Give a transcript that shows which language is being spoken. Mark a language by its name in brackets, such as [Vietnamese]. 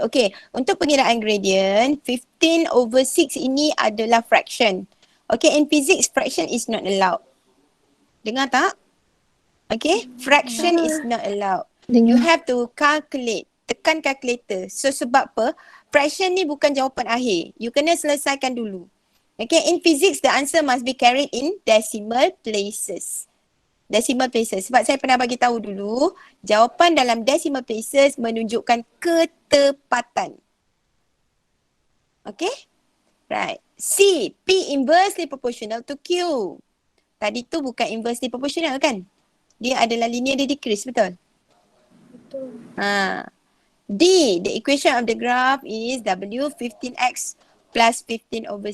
[Malay] Okay, untuk pengiraan gradient, 15/6 ini adalah fraction. [English] Okay, in physics, fraction is not allowed. [Malay] Dengar tak? [English] Okay, fraction is not allowed. You have to calculate. [Malay] Tekan calculator. So sebab apa? Fraction ni bukan jawapan akhir. You kena selesaikan dulu. [English] Okay, in physics the answer must be carried in decimal places. [Malay] Decimal places. Sebab saya pernah bagi tahu dulu, jawapan dalam decimal places menunjukkan ketepatan. Okay? Right. C. [English] P inversely proportional to Q. [Malay] Tadi tu bukan inversely proportional kan? Dia adalah linear decrease, betul? D. [English] The equation of the graph is W 15x plus 15/6.